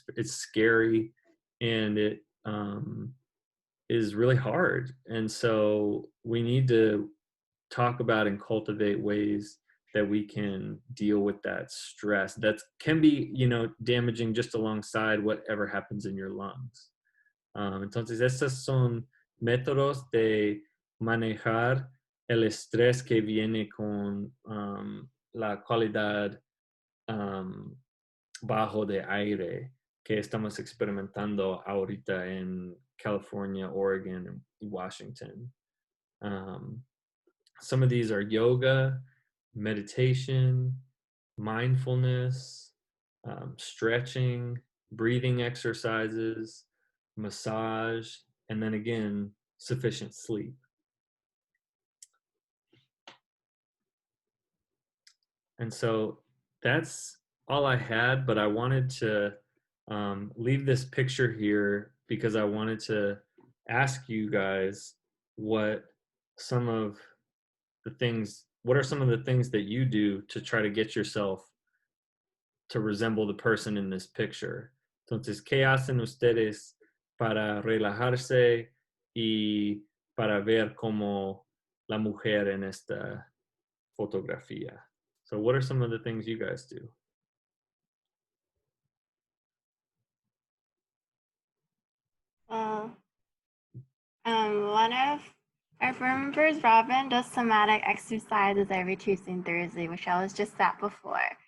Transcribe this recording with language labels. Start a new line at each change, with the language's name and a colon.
English: It's scary, and it is really hard. And so we need to talk about and cultivate ways that we can deal with that stress that can be, damaging just alongside whatever happens in your lungs.
Spanish: Entonces, estos son métodos de manejar el estrés que viene con la calidad bajo de aire que estamos experimentando ahorita en California, Oregon, y Washington.
English: Some of these are yoga, meditation, mindfulness, stretching, breathing exercises, massage, and then again, sufficient sleep. And so that's all I had, but I wanted to leave this picture here because I wanted to ask you guys what are some of the things that you do to try to get yourself to resemble the person in this picture.
Spanish: Entonces, ¿qué hacen ustedes para relajarse y para ver como la mujer en esta fotografía?
English: So what are some of the things you guys do? Well, one of our firm members, Robin, does somatic exercises every Tuesday and Thursday, which I was just at before.